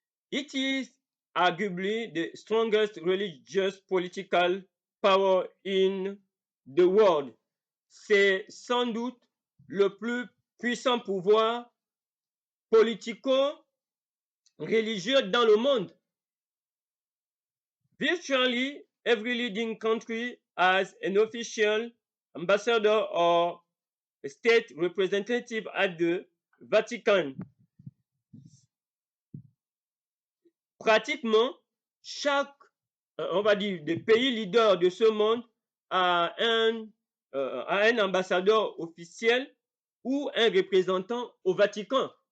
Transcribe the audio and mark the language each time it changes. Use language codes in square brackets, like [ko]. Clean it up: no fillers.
[en] It is arguably the strongest religious political power in the world. [fr] C'est sans doute le plus puissant pouvoir politico-religieux dans le monde. [en] Virtually every leading country has an official ambassador or a state representative at the Vatican. [fr] Pratiquement chaque, on va dire, des pays leaders de ce monde a un ambassadeur officiel ou un représentant au Vatican.